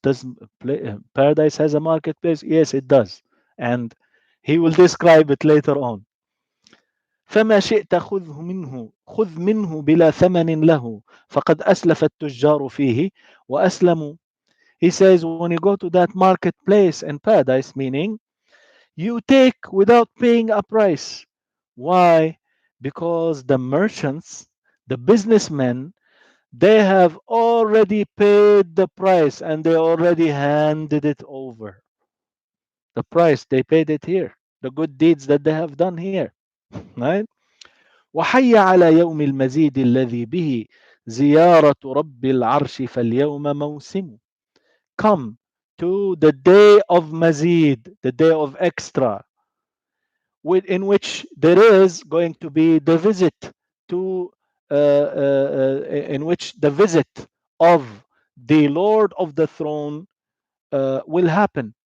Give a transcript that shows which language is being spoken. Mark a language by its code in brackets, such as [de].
[en] Does paradise has a marketplace? Yes, it does, and he will describe it later on. [ar] فما شئت خذ منه بلا ثمن له فقد أسلف التجار فيه وأسلموا. [en] He says when you go to that marketplace in paradise, meaning you take without paying a price. Why? Because the merchants, the businessmen, they have already paid the price and they already handed it over. The price, they paid it here. The good deeds that they have done here. Right? [ar] وحي على يوم المزيد الذي به زيارة رب العرش فاليوم موسم. [en] Come to the day of Mazid, the day of extra, in which there is going to be the visit to, in which the visit of the Lord of the throne will happen.